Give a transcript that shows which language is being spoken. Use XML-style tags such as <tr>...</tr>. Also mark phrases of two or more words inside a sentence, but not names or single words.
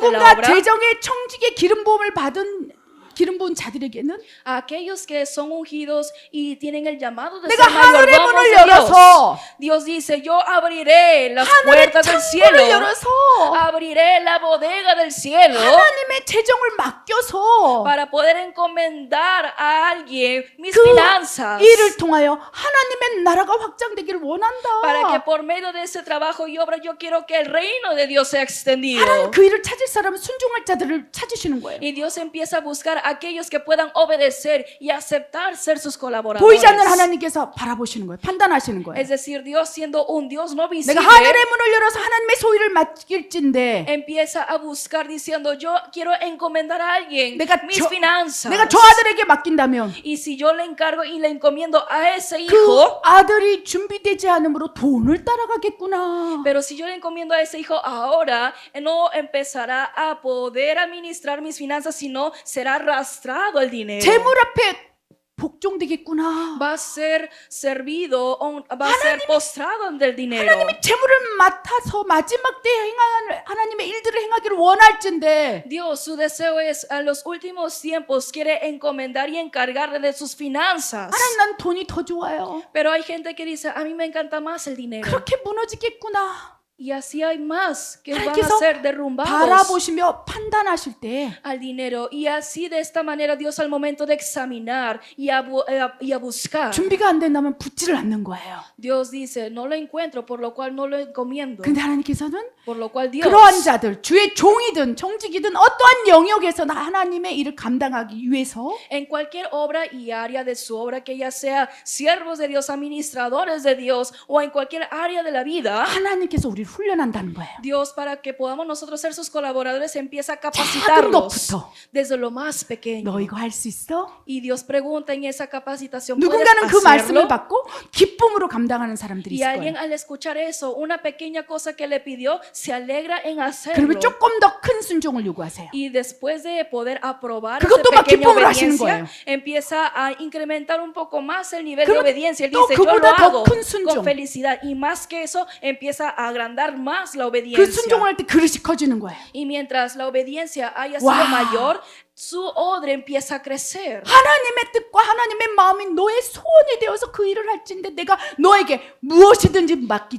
<ko>누군가</ko> <es>obra.</es> <ko>재정의 청직의 기름 부음을 받은 기름 부은 자들에게는</ko> <es>A aquellos que son ungidos y tienen el llamado de</es> <ko>내가</ko> <es>ser</es> <ko>하늘의</ko> <es>mayordomos</es> <ko>문을</ko> <es>de Dios.</es> <ko>열어서</ko> <es>Dios dice, yo abriré las</es> <ko>하늘의</ko> <es>puertas del cielo,</es> <ko>창문을 열어서</ko> <es>abriré la bodega del cielo</es> <ko>하나님의 재정을 맡겨서</ko> <es>para poder encomendar a alguien mis</es> <ko>그</ko> <es>finanzas,</es> <ko>일을 통하여 하나님의 나라가 확장되기를</ko> <es>para que</es> <ko>원한다.</ko> <es>por medio de ese trabajo y obra yo quiero que el reino de Dios sea extendido.</es> <ko>하나님 그 일을 찾을 사람은 순종할 자들을 찾으시는 거예요.</ko> <es>Y Dios empieza a buscar a aquellos que puedan obedecer y aceptar ser sus colaboradores.</es> <ko>보이지 않는 하나님께서 바라보시는 거예요. 판단하시는 거예요.</ko> <es>Es decir, Dios siendo un Dios no</es> <ko>내가</ko> <es>visible,</es> <ko>하늘의 문을 열어서 하나님의 소유를 맡길진데</ko> <es>empieza a buscar diciendo yo quiero encomendar a alguien</es> <ko>내가</ko> <es>mis</es> <ko>저-</ko> <es>finanzas.</es> <ko>내가 저 아들에게 맡긴다면</ko> <es>Y si yo le encargo y le encomiendo a ese</es> <ko>그</ko> <es>hijo,</es> <ko>아들이 준비되지 않으므로 돈을 따라가겠구나.</ko> <es>pero si yo le encomiendo a ese hijo ahora, no empezará a poder administrar mis finanzas, sino será arrastrado el dinero.</es> <ko>재물 앞에 복종되겠구나.</ko> <es>Va a ser servido, va a ser postrado ante el dinero.</es> <ko>하나님이 재물을 맡아서 마지막 때 행할 하나님의 일들을 행하기를 원할진데</ko> <es>Dios, su deseo es a los últimos tiempos quiere encomendar y encargarle de sus finanzas.</es> <ko>하나님 난 돈이 더 좋아요.</ko> <es>Pero hay gente que dice, a mí me encanta más el dinero.</es> <ko>그렇게 무너지겠구나.</ko> <es>Y así hay más que van a</es> <ko>하나님께서</ko> <es>ser derrumbados</es> <ko>바라보시며 판단하실 때</ko> <es>al dinero. Y así de esta manera Dios al momento de examinar y a buscar,</es> <ko>준비가 안 된다면 붙지를 않는 거예요.</ko> <es>Dios dice, no lo encuentro, por lo cual no lo encomiendo.</es> <ko>근데 하나님께서는</ko> <es>Por lo cual Dios,</es> <ko>그러한 자들, 주의 종이든 청직이든 어떠한 영역에서 하나님의 일을 감당하기 위해서</ko> <es>en cualquier obra y área de su obra, que ya sea siervos de Dios, administradores de Dios o en cualquier área de la vida,</es> <ko>하나님께서 우리를 훈련한다는 거예요.</ko> <es>Dios, para que podamos nosotros ser sus colaboradores, empieza a</es> <ko>작은</ko> <es>capacitarlos</es> <ko>것부터</ko> <es>desde lo más pequeño.</es> <ko>너 이거 할 수 있어?</ko> <es>Y Dios pregunta en esa capacitación, ¿puedes</es> <ko>누군가는 그 말씀을</ko> <es>hacerlo?</es> <ko>받고 기쁨으로 감당하는 사람들이</ko> <es>Y</es> <ko>있을</ko> <es>alguien</es> <ko>거예요.</ko> <es>al escuchar eso, una pequeña cosa que le pidió, se alegra en hacerlo.</es> <ko>그러면 조금 더 큰 순종을 요구하세요.</ko> <es>Y después de poder aprobar</es> <ko>그것도</ko> <es>esa</es> <ko>막</ko> <es>pequeña</es> <ko>기쁨으로 하시는</ko> <es>obediencia,</es> <ko>거예요.</ko> <es>empieza a incrementar un poco más el nivel de</es> <ko>그럼</ko> <es>obediencia. Él</es> <ko>또</ko> <es>dice, yo lo</es> <ko>그보다 더</ko> <es>hago</es> <ko>큰 순종.</ko> <es>con felicidad. Y más que eso, empieza a agrandar más la</es> <ko>그</ko> <es>obediencia.</es> <ko>순종을 할 때 그릇이 커지는 거예요.</ko> <es>Y mientras la obediencia haya sido ¡Wow! mayor, su odre empieza a crecer.</es> <ko>하나님의 뜻과 하나님의 마음이 너의 소원이 되어서 그 일을 할진데 내가 너에게 무엇이든지 맡기지</ko>